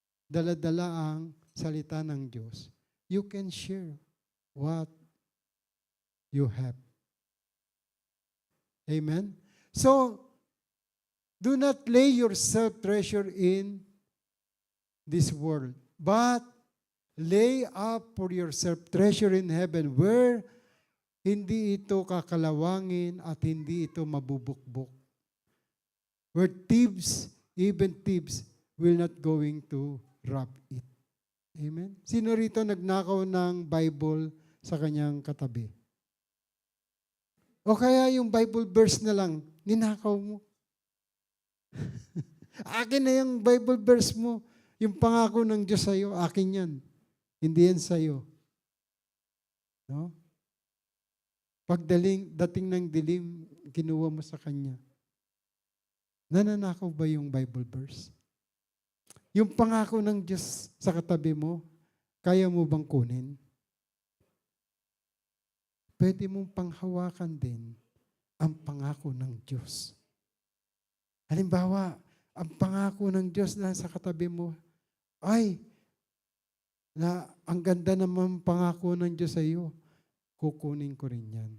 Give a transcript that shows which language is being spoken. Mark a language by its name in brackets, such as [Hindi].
[Filipino] Dala-dala ang salita ng Diyos. [English] You can share what you have. Amen? So, do not lay yourself treasure in this world, but lay up for yourself treasure in heaven where [Filipino] hindi ito kakalawangin at hindi ito mabubukbok. [English] Where thieves, even thieves, will not going to rob it. Amen? [Filipino] Sino rito nagnakaw ng Bible sa kanyang katabi? O kaya yung Bible verse na lang, ninakaw mo. Akin na yung Bible verse mo. Yung pangako ng Diyos sa'yo, akin yan. Hindi yan sa'yo. No? Dating ng dilim, kinuha mo sa Kanya. Nananakaw ba yung Bible verse? Yung pangako ng Diyos sa katabi mo, kaya mo bang kunin? Pwede mong panghawakan din ang pangako ng Diyos. Halimbawa, ang pangako ng Diyos na sa katabi mo, ay, na ang ganda naman pangako ng Diyos sa iyo, kukunin ko rin yan.